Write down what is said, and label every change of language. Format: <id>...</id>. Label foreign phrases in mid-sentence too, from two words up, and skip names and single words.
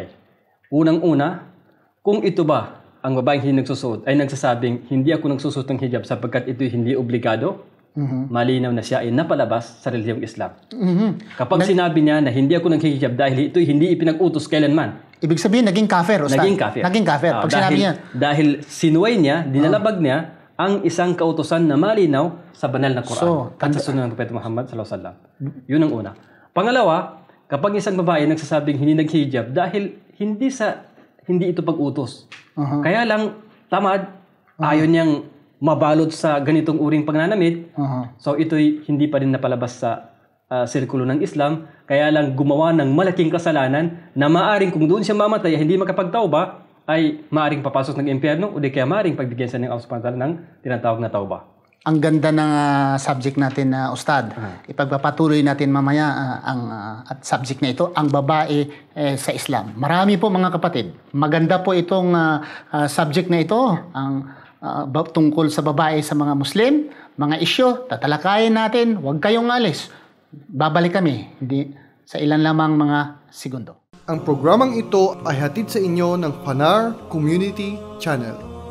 <tl>Unang-una, kung ito ba ang babaeng hindi nagsusuot ay nagsasabing hindi ako nagsusuot ng hijab sapagkat ito hindi obligado, malinaw na siya ay napalabas sa relihiyong Islam. Kapag sinabi niya na hindi ako naghihijab dahil ito hindi ipinag-utos kailanman, Ibig sabihin, naging kafir. naging kafir. Naging kafir. Pag sinabi niya, Dahil sinuway niya, dinalabag niya ang isang kautusan na malinaw sa banal na Quran at sa sunod ng Propeta Muhammad</tl> <ar>صلى الله عليه وسلم.</ar> <tl>Yun ang una. Pangalawa, kapag isang babae nagsasabing hindi naghihijab dahil hindi ito pag-utos. Kaya lang tamad, ayaw niyang mabalot sa ganitong uring pagnanamit. So ito'y hindi pa rin napalabas sa sirkulo ng Islam. Kaya lang gumawa ng malaking kasalanan na maaring kung doon siya mamatay hindi makapagtauba, ay maaring papasok ng impyerno o di kaya maaring pagbigyan siya ng Allah</tl> <ar>سبحانه وتعالى</ar> <tl>ng tinatawag na tauba. ang ganda ng subject natin na Ustad. Ipagpapatuloy natin mamaya at subject na ito, ang babae sa Islam. Marami po mga kapatid. Maganda po itong subject na ito, ang tungkol sa babae sa mga Muslim, mga isyo, tatalakayin natin, huwag kayong alis. Babalik kami, hindi sa ilan lamang mga segundo. Ang programang ito ay hatid sa inyo ng Fanar Community Channel.</tl>